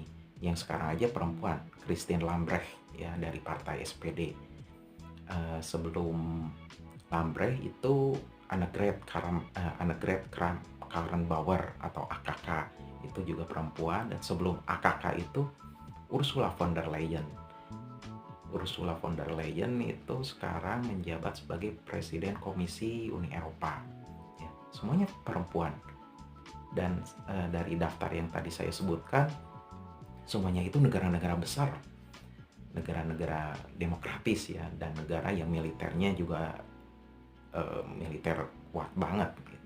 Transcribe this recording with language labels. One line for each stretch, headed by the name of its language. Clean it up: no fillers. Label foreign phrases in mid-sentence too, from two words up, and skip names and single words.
Indonesian: Yang sekarang aja perempuan, Christine Lambrecht ya dari partai SPD. Sebelum Lambrecht itu Annegret Kramp-Karrenbauer atau AKK, itu juga perempuan. Dan sebelum AKK itu Ursula von der Leyen. Ursula von der Leyen itu sekarang menjabat sebagai Presiden Komisi Uni Eropa. Ya, semuanya perempuan. Dan dari daftar yang tadi saya sebutkan, semuanya itu negara-negara besar, negara-negara demokratis ya, dan negara yang militernya juga militer kuat banget gitu.